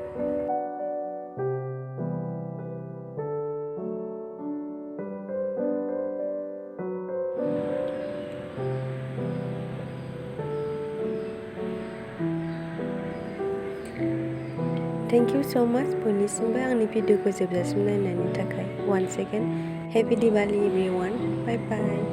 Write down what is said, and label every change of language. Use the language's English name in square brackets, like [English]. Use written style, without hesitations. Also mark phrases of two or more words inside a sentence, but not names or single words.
[English] Thank you so much [Bodo] बयनिसिमबो आंनि भिडिअखौ जोबजासिम नायनायनि थाखाय [English] once again Happy Diwali everyone bye bye